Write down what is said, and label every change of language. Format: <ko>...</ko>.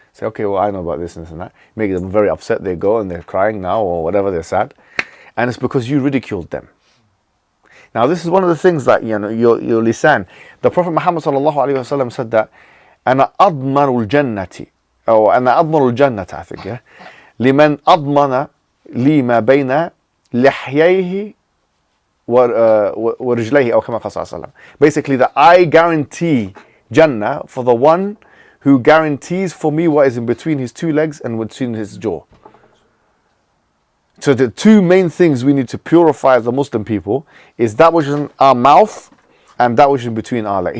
<en>Say, okay, well, I know about this and this and that. Make them very upset. They go and they're crying now or whatever, they're sad. And it's because you ridiculed them. Now, this is one of the things that, your lisan. The Prophet Muhammad sallallahu alayhi wa sallam said that,</en> <ar>أَنَا أَضْمَنُ الْجَنَّةِ</ar> <en>or</en> <ar>أَنَا أَضْمَنُ الْجَنَّةَ,</ar> <en>I think, yeah?</en> <ar>لِمَنْ أَضْمَنَ لِي مَا بَيْنَ لِحْيَيْهِ وَرِجْلَيْهِ أو كما قال صلى الله عليه وسلم.</ar> <en>Basically, that I guarantee Jannah for the one who guarantees for me what is in between his 2 legs and between his jaw. So the 2 main things we need to purify as a Muslim people is that which is in our mouth and that which is in between our legs.</en>